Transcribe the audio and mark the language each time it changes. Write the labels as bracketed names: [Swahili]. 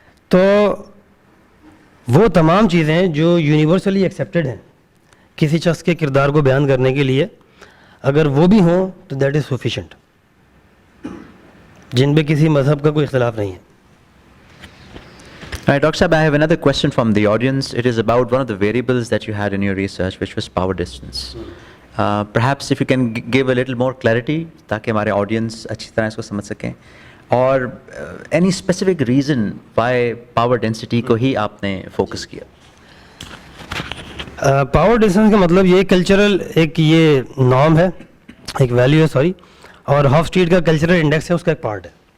[Urdu] تو وہ تمام چیزیں جو یونیورسلی ایکسیپٹیڈ ہیں کسی شخص کے کردار کو بیان کرنے کے لیے، اگر وہ بھی ہوں تو [English] that is sufficient, [Urdu] جن پہ کسی مذہب کا کوئی اختلاف نہیں ہے. [English] Right, Dr. Saab, I have another question from the audience. It is about one of the variables that you had in your research, which was power distance. Perhaps if you can give a little more clarity [Urdu] تاکہ ہمارے audience اچھی طرح اس کو سمجھ سکیں، اور [English] any specific reason why power density [Urdu] کو ہی آپ نے فوکس کیا؟ پاور ڈسٹینس کا مطلب یہ کلچرل ایک یہ نارم ہے، ایک ویلیو ہے، سوری، اور ہاف اسٹریٹ کا کلچرل انڈیکس ہے، اس کا ایک پارٹ ہے.